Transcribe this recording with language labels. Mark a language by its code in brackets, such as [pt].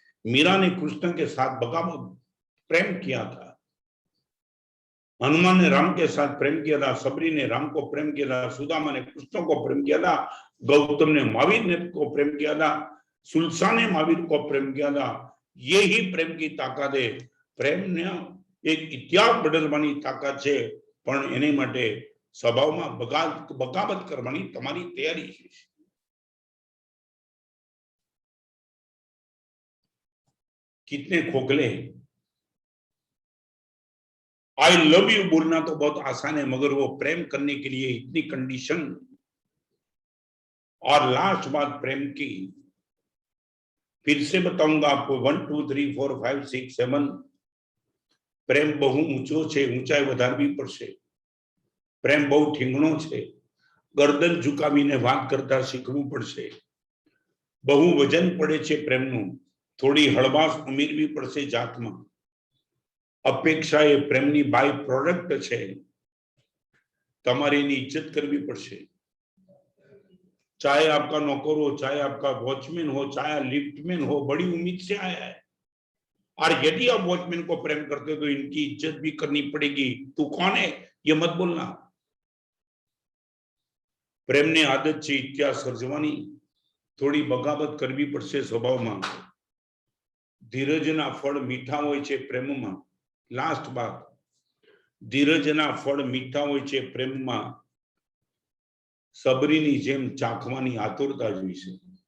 [hi] मीरा ने कृष्ण के साथ बगावत प्रेम किया था। हनुमान ने राम के साथ प्रेम किया था, सबरी ने राम को प्रेम किया था, सुदामा ने कृष्ण को प्रेम किया था, गौतम ने महावीर ने को प्रेम किया था, सुलसा ने महावीर को प्रेम किया था। यही प्रेम की ताकत है। [gu] प्रेम ने एक इतिहास बदलવાની તાકાત છે, પણ એને માટે સ્વભાવમાં બગાવત કરવાની તમારી તૈયારી છે। [hi] कितने खोखले हैं। आई लव यू बोलना तो बहुत आसान है, मगर वो प्रेम करने के लिए इतनी कंडीशन। और लास्ट बात प्रेम की, फिर से बताऊंगा आपको, 1 2 3 4 5 6 7। [gu] प्रेम बहु ऊंचो છે, ઊંચાઈ વધારવી પડશે। પ્રેમ બહુ ઠીંગણો છે, ગરદન ઝુકાવીને વાત કરતા શીખવું પડશે। બહુ વજન પડે છે પ્રેમનું, થોડી હળવાશ ઉમેરવી પડશે જાતમાં। અપેક્ષા એ પ્રેમની બાય પ્રોડક્ટ છે, તમારે એની इज्जत કરવી પડશે। [hi] चाहे आपका नौकर हो, चाहे आपका वॉचमैन हो, चाहे लिफ्टमैन हो, बड़ी उम्मीद से आया है, और यदि आप वॉचमैन को प्रेम करते हो तो इनकी इज्जत भी करनी पड़ेगी। तू कौन है ये मत बोलना। [gu] प्रेम ने आदत છે इतिहास સર્જવાની, થોડી બગાવત કરવી પડશે સ્વભાવમાં। ધીરજના ફળ મીઠા હોય છે પ્રેમમાં। લાસ્ટ બાત, ધીરજના ફળ મીઠા હોય છે પ્રેમમાં, સબરીની જેમ ચાખવાની આતુરતા જોઈશે।